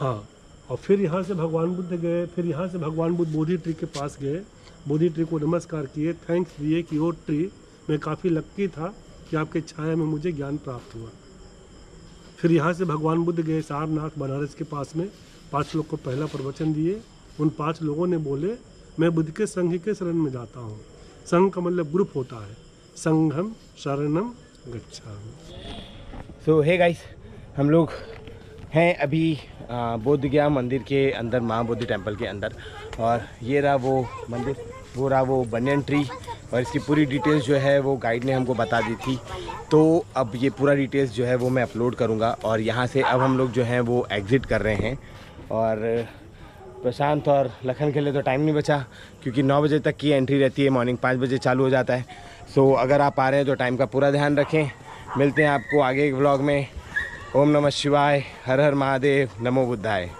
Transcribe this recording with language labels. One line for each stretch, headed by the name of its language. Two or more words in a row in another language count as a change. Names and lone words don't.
Hindi: हाँ, और फिर यहाँ से भगवान बुद्ध गए। फिर यहाँ से भगवान बुद्ध बोधि ट्री के पास गए, बोधि ट्री को नमस्कार किए, थैंक्स दिए कि वो ट्री मैं काफ़ी लक्की था कि आपके छाया में मुझे ज्ञान प्राप्त हुआ। फिर यहाँ से भगवान बुद्ध गए सारनाथ बनारस के पास में, 5 लोग को पहला प्रवचन दिए। उन 5 लोगों ने बोले मैं बुद्ध के संघ के शरण में जाता हूँ। संघ का मतलब ग्रुप होता है,
Pali: संघम शरणम गच्छामि।
English: So hey guys,
Hindi: हम लोग हैं अभी बोध गया मंदिर के अंदर, महाबोधि टेम्पल के अंदर। और ये रहा वो मंदिर, वो रहा वो
English: banyan tree.
Hindi: और इसकी पूरी डिटेल्स जो है वो गाइड ने हमको बता दी थी। तो अब ये पूरा डिटेल्स जो है वो मैं अपलोड करूँगा। और यहाँ से अब हम लोग जो हैं वो एग्ज़िट कर रहे हैं। और प्रशांत और लखन के लिए तो टाइम नहीं बचा, क्योंकि 9 बजे तक की एंट्री रहती है, मॉर्निंग 5 बजे चालू हो जाता है। सो अगर आप आ रहे हैं तो टाइम का पूरा ध्यान रखें। मिलते हैं आपको आगे के व्लॉग में।
Sanskrit: ओम नमः शिवाय,
Hindi: हर हर महादेव,
Sanskrit: नमो बुद्धाय।